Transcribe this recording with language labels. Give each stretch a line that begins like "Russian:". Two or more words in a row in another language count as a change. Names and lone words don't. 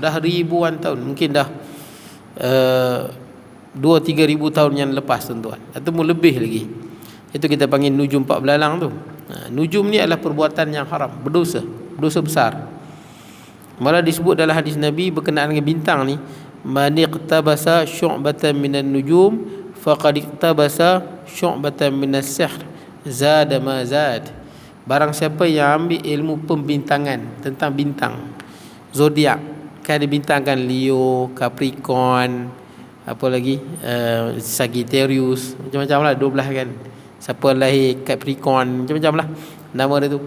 Malay: Mungkin dah 2-3 ribu tahun yang lepas tuan-tuan, ataupun lebih lagi. Itu kita panggil nujum 4 belalang tu. Nujum ni adalah perbuatan yang haram, berdosa besar. Malah disebut dalam hadis Nabi berkenaan dengan bintang ni,
Arabic: من اقتبس شعبة من النجوم فقد اقتبس شعبة من السحر زاد ما زاد.
Malay: Barang siapa yang ambil ilmu pembintangan tentang bintang zodiak, kan ada bintang kan, Leo, Capricorn, apa lagi, Sagittarius, macam-macam lah, 12 kan. Siapa lahir Capricorn, macam-macam lah nama dia tu.